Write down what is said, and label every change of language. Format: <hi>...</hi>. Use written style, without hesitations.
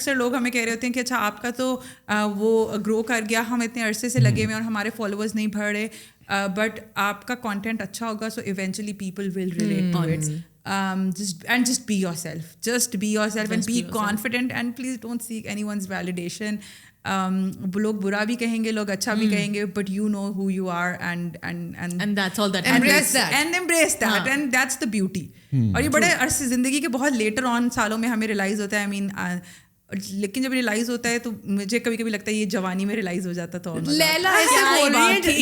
<ur>اکثر لوگ ہمیں کہہ رہے ہوتے ہیں کہ اچھا آپ کا تو وہ گرو کر گیا, ہم اتنے عرصے سے لگے ہوئے اور ہمارے فالوورز نہیں بڑھ رہے, بٹ آپ کا کانٹینٹ اچھا ہوگا</ur> <en>So eventually people will relate to it. Just be yourself. Just be yourself and be confident, and please don't seek anyone's validation.</en> <ur>لوگ برا بھی کہیں گے, لوگ اچھا بھی کہیں گے,</ur> <en>but you know who you are and that's all that embrace that and that's the beauty.</en> <ur>اور یہ بڑے عرصے زندگی کے بہت لیٹر آن سالوں میں ہمیں ریلائز ہوتا ہے.</ur> <en>I mean,</en> <ur>لیکن جب ریلائز ہوتا ہے تو مجھے کبھی کبھی لگتا ہے یہ جوانی میں ریلائز ہو جاتا تو لیلا ایسے بول رہی ہے.</ur>